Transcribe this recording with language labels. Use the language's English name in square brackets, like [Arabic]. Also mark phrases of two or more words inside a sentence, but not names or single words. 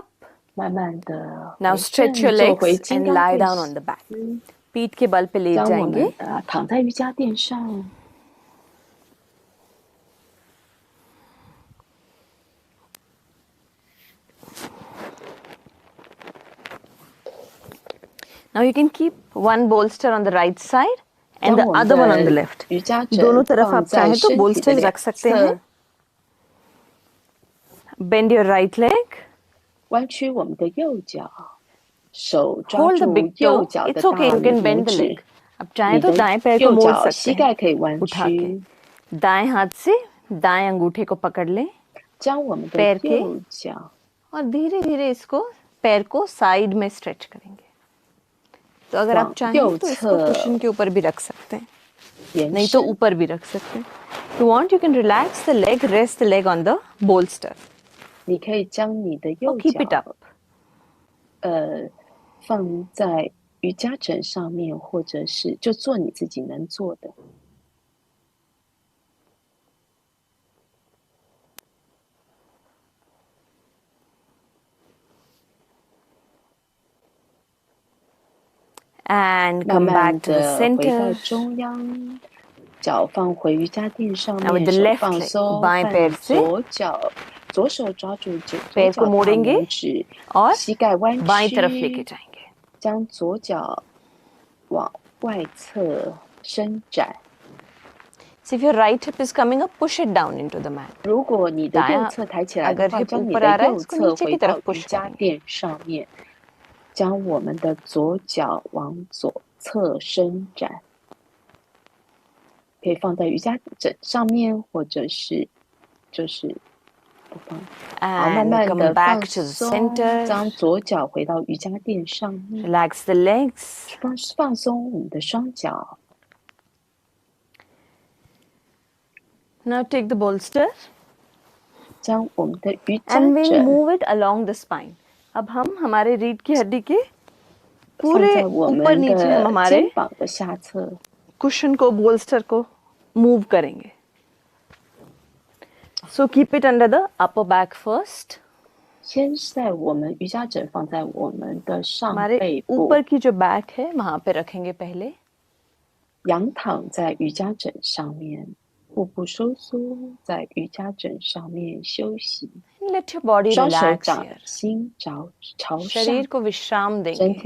[Chinese] 慢慢的 [English] Now stretch your [Chinese] 做回 [English] legs [Chinese] 金 [English] and [Chinese] 刚 [English] lie [Chinese] 跪 [English] down on the back. [Hindi] पीठ के बल पे लेट [Chinese] 将我 [Hindi] जाएंगे. [Chinese] 们躺在瑜伽垫上， [English] Now you can keep one bolster on the right side and [Chinese] 将 [English] the [Chinese] 我们 [English] other one on the [Chinese] 的 [English] left. [Chinese] 瑜伽枕 [Hindi] दोनों तरफ [Chinese] 放 [Hindi] आप चाहें [Chinese] 在 [Hindi] तो [Chinese] 身体的 [Hindi] bolsters [Chinese] 两 [Hindi] रख सकते हैं. [Chinese] 侧， [English] Bend your right leg. [Chinese] 弯曲我们的右脚，手抓 [English] Hold the [Chinese] 住 [English] big [Chinese] 右 [English] toe. [Chinese] 脚的 [English] It's [Chinese] 大 [English] okay. You [Chinese] 拇 [English] can bend the [Chinese] 指 [English] leg. [Hindi] ，अब [Chinese] 你 [Hindi] चाहें तो [Chinese] 的 [Hindi] दाएं पैर को [Chinese] 右 [Hindi] मोड़ [Chinese] 脚 [Hindi] सकते [Chinese] 膝盖 [Hindi] हैं [Chinese] 可以弯 [Hindi] उठा के. [Chinese] 曲， [Hindi] दाएं हाथ से दाएं अंगूठे को पकड़ लें [Chinese] 将我们的 [Hindi] पैर के [Chinese] 右脚 [Hindi] और धीरे धीरे इसको पैर को साइड में स्ट्रेच करेंगे. तो अगर आप वाह, चाहें यो तो इसको छ। कुशन के ऊपर भी रख सकते हैं, [Chinese] 延 [Hindi] नहीं तो [Chinese] 伸。 [Hindi] ऊपर भी रख सकते हैं. [English] If you want, you can relax the leg, rest the leg on the bolster. [Chinese] 你可以将你的 [English] Or [Chinese] 右 [English] keep it [Chinese] 脚 [English] up. [Chinese] 放在瑜伽枕上面，或者是就做你自己能做的。 [English] And [Chinese] 慢 [English] come [Chinese] 慢 [English] back to the [Chinese] 的回到 [English] center. [Chinese] 中央，脚放回瑜伽垫上 [English] Now with [Chinese] 面， [English] the [Chinese] 手 [English] left [Chinese] 放 [English] leg, [Chinese] 松， [Hindi] बाएं [Chinese] 换 [Hindi] पैर से [Chinese] 左手抓住左 [Hindi] पैर [Chinese] 脚 [Hindi] को [Chinese] 大 [Hindi] मोड़ेंगे [Chinese] 拇指， [Hindi] और [Chinese] 膝盖弯 [Hindi] बाईं तरफ लेके [Chinese] 曲， [Hindi] जाएंगे. [Chinese] 将左脚往外侧伸展。 [English] So if your right hip is coming up, push it down into the mat. [Chinese] 如果你的右 [Hindi] दायां [Chinese] 侧抬起来的 [Hindi] अगर [Chinese] 话， [Hindi] hip [Chinese] 将你 [Hindi] ऊपर [Chinese] 的 [Hindi] आ रहा है [Chinese] 右 [Hindi] इसको [Chinese] 侧 [Hindi] नीचे [Chinese] 回 [Hindi] की [Chinese] 到 [Hindi] तरफ [Chinese] 瑜 [Hindi] push [Chinese] 伽 [Hindi] करेंगे. [Chinese] 垫上面，将我们的左脚往左侧伸展，可以放在瑜伽枕上面，或者是就是不放。好，慢 [English] And [Chinese] 慢 [English] come [Chinese] 的 [English] back [Chinese] 放 [English] to the [Chinese] 松， [English] center. [Chinese] 将左脚回到瑜伽垫上面， [English] Relax the legs. [Chinese] 放松我们的双脚。 [English] Now take the bolster [Chinese] 将我们的瑜伽 [English] and we'll [Chinese] 枕 [English] move it along the spine. [Hindi] अब हम हमारे रीढ़ की हड्डी के [Chinese] 放 [Hindi] पूरे [Chinese] 在我 [Hindi] ऊपर [Chinese] 们 [Hindi] नीचे हम [Chinese] 的 [Hindi] हमारे [Chinese] 肩膀的下侧。 [Hindi] कुशन को बोल्स्टर को मूव करेंगे. [English] So keep it under the upper back first. [Chinese] 先在我们瑜伽枕放在我们的上 [Hindi] हमारे [Chinese] 背部， [Hindi] ऊपर की जो बैक है वहां पे रखेंगे पहले. [Chinese] 仰躺在瑜伽枕上面，腹部收缩，在瑜伽枕上面休息， [English] And let your body [Chinese] 双手 [English] relax [Chinese] 掌 [English] here. [Chinese] 心朝上， [Hindi] शरीर को विश्राम [Chinese] 身 [Hindi] देंगे.